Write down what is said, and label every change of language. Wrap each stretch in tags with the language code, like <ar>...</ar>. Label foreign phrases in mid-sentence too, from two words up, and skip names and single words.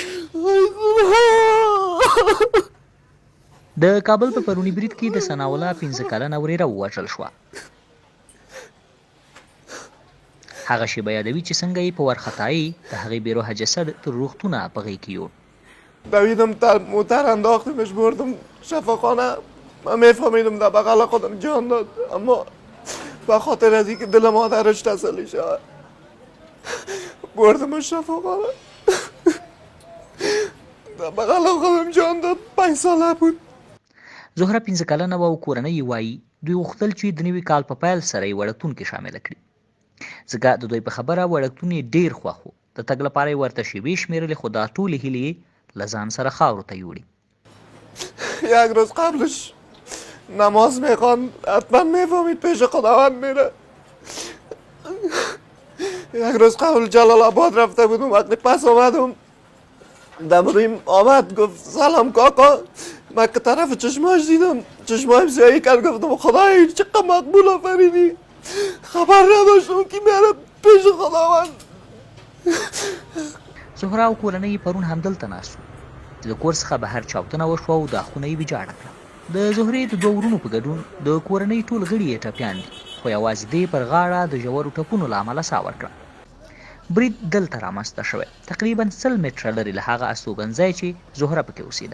<ps>د کابل په پروني برید کې د ثناء الله 15 کلنه وريره ووژل شوه. هغه شیبه یادوي چې څنګه یې په وارخطایي د هغې بېروحه جسد تر روغتونه په غېږ کې یوړ.</ps> <fa>دویدم موتر انداختمش بردم شفاخانه. من میفهمیدم در بغل خودم جان داد، اما به خاطر از اینکه دل مادرش تسلی شد بردمش شفاخانه. در بغل خودم جان داد. 5 ساله بود.</fa> <ps>زهره 15 کلنه وه او کورنۍ یې وایي دوی غوښتل چې د نوي کال په پیل سره یې وړکتون کې شامله کړي. ځکه د دوی په خبره وړکتون یې ډېر خوښ و. د تګ لپاره یې ورته شیبې شمېرلې، خو دا ټولې هیلې یې له ځان سره خاورو ته یوړې.</ps> <fa>یک روز قبلش نماز میخوان، حتما میفهمید پیش خداوند میره. یک روز قبل جلال آباد رفته بودم، وقتی پس آمدم دمرویم آمد گفت سلام کاکا. من که طرف چشماش دیدم چشمایم سیاهی کرد، گفتم خدای چقدر مقبول آفریدی. خبر نداشتم که میره پیش خداوند.</fa> <ps>زهره او کورنۍ پرون همدلته ناست وو. د کور څخه بهر چاودنه وشوه او دا خونه یې ویجاړه کړه. د زهرې د 2 ورونو په ګډون د کورنۍ ټول غړي یې ټپیان دي، خو یوازې دې پر غاړه د ژورو ټپونو له امله ساه ورکړه. برید دلته رامنځته شوی، تقریبا 100 متره لرې له هغه استوګنځای چې زهره پکې اوسېده.</ps>